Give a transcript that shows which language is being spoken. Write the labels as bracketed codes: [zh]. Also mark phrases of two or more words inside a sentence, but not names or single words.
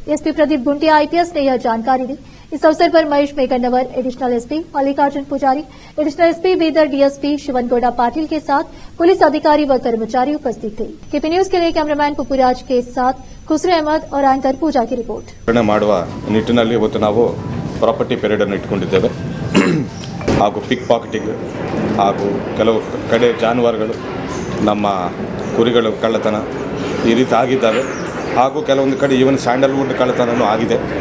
[hi] एसपी प्रदीप गुंटिया आईपीएस ने यह जानकारी दी। इस अवसर पर महेश मेघनवर, [en] additional SP [hi] मल्लिकार्जुन पुजारी, [en] additional SP [hi] बीदर डीएसपी शिवन गौड़ा पाटिल के साथ पुलिस अधिकारी व कर्मचारी उपस्थित थे। केपी न्यूज के लिए कैमरामैन पुपुराज के साथ खुसरू अहमद और एंकर पूजा की रिपोर्ट। [kn] ನಿಟ್ಟಿನಲ್ಲಿ ಇವತ್ತು ನಾವು [en] property parade [kn] ಅನ್ನು ಇಟ್ಕೊಂಡಿದ್ದೇವೆ ಹಾಗೂ [en] pick pocketing [kn] ಹಾಗೂ ಕೆಲವು ಕಡೆ ಜಾನುವಾರುಗಳು ನಮ್ಮ ಕುರಿಗಳು ಕಳ್ಳತನ ಈ ರೀತಿ ಆಗಿದ್ದಾವೆ ಹಾಗೂ ಕೆಲವೊಂದು ಕಡೆ [en] even sandalwood [kn] ಕಳ್ಳತನವೂ ಆಗಿದೆ.